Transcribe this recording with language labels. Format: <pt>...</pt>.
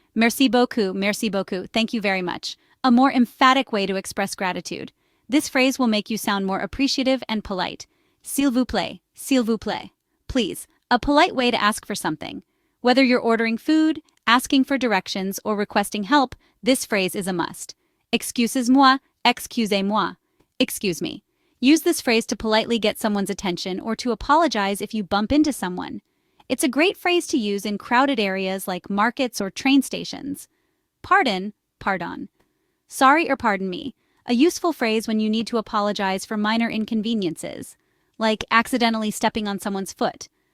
<fr>Merci beaucoup,</fr> <en>thank you very much. A more emphatic way to express gratitude. This phrase will make you sound more appreciative and polite.</en> <fr>S'il vous plaît,</fr> <en>please. A polite way to ask for something. Whether you're ordering food, asking for directions, or requesting help, this phrase is a must.</en> <fr>Excusez-moi, excusez-moi.</fr> <en>Excuse me. Use this phrase to politely get someone's attention or to apologize if you bump into someone. It's a great phrase to use in crowded areas like markets or train stations. Pardon, pardon. Sorry or pardon me. A useful phrase when you need to apologize for minor inconveniences, like accidentally stepping on someone's foot.</en>